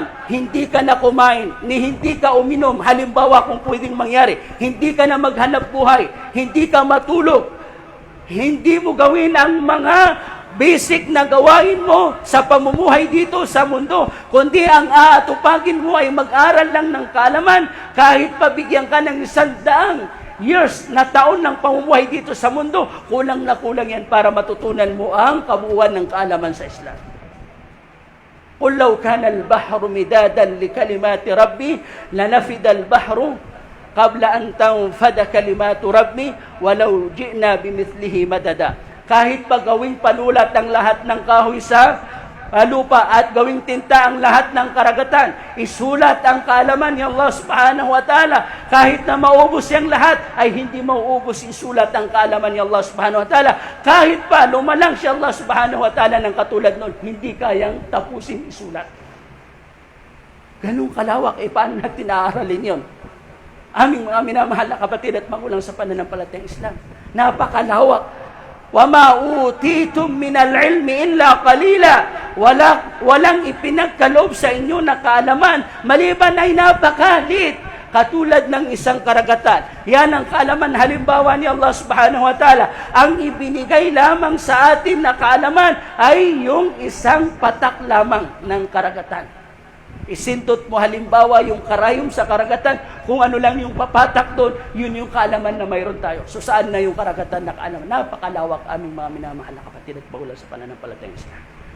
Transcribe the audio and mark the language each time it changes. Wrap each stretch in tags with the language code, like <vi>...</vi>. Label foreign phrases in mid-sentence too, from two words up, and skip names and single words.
<tl>Hindi ka na kumain, ni hindi ka uminom. Halimbawa kung pwedeng mangyari, hindi ka na maghanap buhay, hindi ka matulog, hindi mo gawin ang mga basic na gawain mo sa pamumuhay dito sa mundo, kundi ang aatupagin mo ay mag-aral lang ng kaalaman. Kahit pabigyan ka ng 100 years na taon ng pamumuhay dito sa mundo, kulang na kulang yan para matutunan mo ang kabuuan ng kaalaman sa Islam.</tl> <ar>قل لو كان البحر مدادا لكلمات ربي لنفد البحر قبل أن تنفد كلمات ربي ولو جئنا بمثله مددا.</ar> <tl>Kahit pa gawing panulat ang lahat ng kahoy sa lupa at gawing tinta ang lahat ng karagatan, isulat ang kaalaman ni Allah</tl> <ar>سبحانه وتعالى.</ar> <tl>Kahit na maubos yung lahat, ay hindi mauubos isulat ang kaalaman ni Allah</tl> <ar>سبحانه وتعالى.</ar> <tl>Kahit pa lumalang siya Allah</tl> <ar>سبحانه وتعالى</ar> <tl>ng katulad nun, hindi kayang tapusin isulat. Ganun kalawak, paano natin aaralin yun? Aming mga minamahal na kapatid at magulang sa pananampalatayang Islam, napakalawak.</tl> <ar>وَمَا أُوتِيتُم مِّنَ الْعِلْمِ إِلَّا قَلِيلًا.</ar> <tl>Walang ipinagkaloob sa inyo na kaalaman, maliban ay napakalit, katulad ng isang karagatan. Yan ang kaalaman, halimbawa ni Allah</tl> <ar>سبحانه وتعالى.</ar> <tl>Ang ibinigay lamang sa atin na kaalaman ay yung isang patak lamang ng karagatan. Isintot mo halimbawa yung karayom sa karagatan, kung ano lang yung papatak doon, yun yung kaalaman na mayroon tayo. So saan na yung karagatan na kaalaman? Napakalawak aming mga minamahal na kapatid at paulan sa pananampalatayang Islam.</tl>